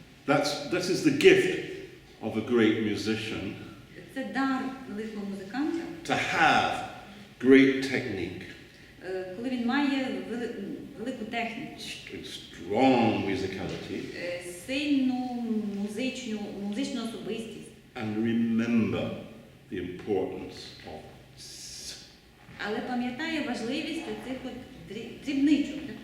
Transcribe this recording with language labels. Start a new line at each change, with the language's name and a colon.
English: That is the gift of a great musician.
Ukrainian: Це дар великого музиканта.
English: To have great technique,
Ukrainian: коли він має велику техніку,
English: strong musicality,
Ukrainian: сильну музичну особистість.
English: and remember the importance of
Ukrainian: Але пам'ятає важливість цих дрібничок.